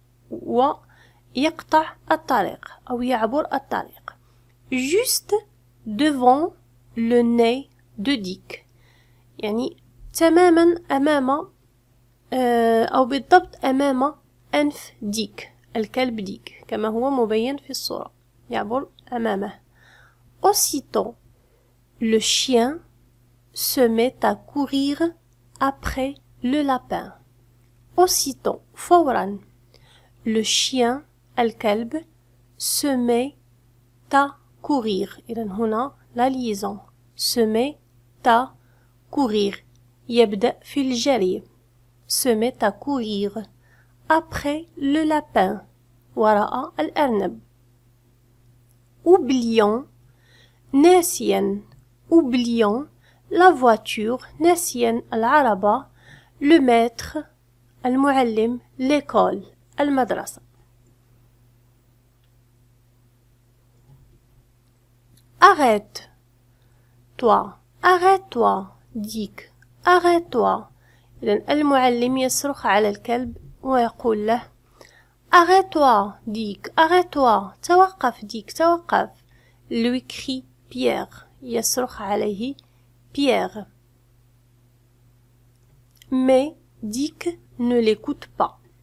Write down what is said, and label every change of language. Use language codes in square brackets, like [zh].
[ar] ويقطع الطريق أو يعبر الطريق. [fr] Juste devant le nez de Dick. [ar] يعني تماما أمام أو بالضبط أمام أنف ديك، الكلب ديك كما هو مبين في الصورة، يعبر أمامه. [fr] Aussitôt, le chien se met à courir après le lapin. Aussitôt, فورا. Le chien, الكلب, se met à courir. [ar] إذن هنا [fr] la liaison. Se met à courir. [ar] يبدأ في الجري. [fr] Se met à courir après le lapin. [ar] وراء الأرنب. [fr] Oublions, ناسيا. Oublions la voiture, [ar] ناسيا العربة, [fr] le maître, المعلم, l'école, المدرسة. Arrête-toi, arrête-toi, Dick, arrête-toi. [ar] إذن المعلم يصرخ على الكلب ويقول له [fr] Arrête-toi, Dick, arrête-toi, [ar] توقف ديك, توقف. [fr] Lui crie Pierre, [ar] يصرخ عليه [fr] Pierre. Mais Dick ne l'écoute pas.